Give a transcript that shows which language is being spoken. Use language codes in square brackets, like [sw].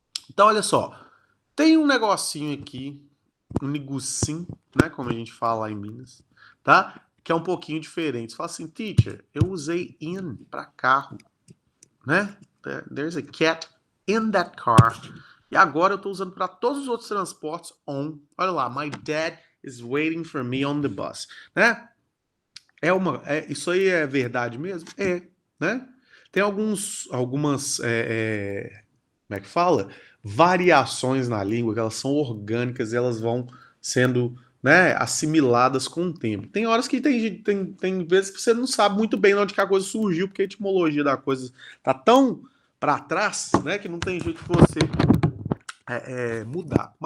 [pt] Então, olha só, tem um negocinho aqui, um negocinho, né, como a gente fala lá em Minas, tá? Que é um pouquinho diferente. Você fala assim, teacher, eu usei in para carro, né? [en] There's a cat in that car. [pt] E agora eu estou usando para todos os outros transportes on. Olha lá, [en] my dad is waiting for me on the bus, né? [pt] Isso aí é verdade mesmo? Né? Tem algumas, como é que fala? Variações na língua, que elas são orgânicas e elas vão sendo, né, assimiladas com o tempo. Tem horas que tem vezes que você não sabe muito bem de onde que a coisa surgiu, porque a etimologia da coisa tá tão para trás, né, que não tem jeito de você mudar.